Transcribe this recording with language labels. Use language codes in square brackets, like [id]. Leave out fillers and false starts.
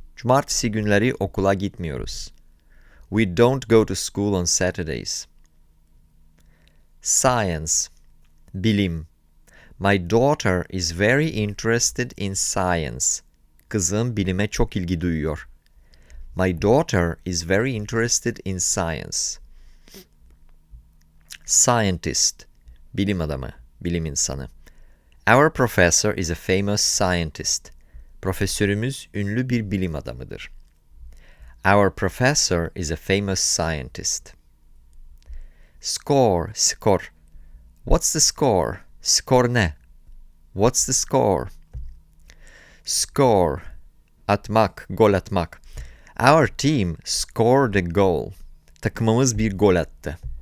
[tr] Cumartesi günleri okula gitmiyoruz. [en] We don't go to school on Saturdays. Science, bilim. My daughter is very interested in science. [tr] Kızım bilime çok ilgi duyuyor. [en] My daughter is very interested in science. [tr] Scientist, bilim adamı, bilim insanı. [en] Our professor is a famous scientist. [tr] Profesörümüz ünlü bir bilim adamıdır. [en] Our professor is a famous scientist. Score, skor. What's the score? [tr] Skor ne? [en] What's the score? Score, [tr] atmak, gol atmak. [en] Our team scored a goal. [tr] Takımımız bir gol attı.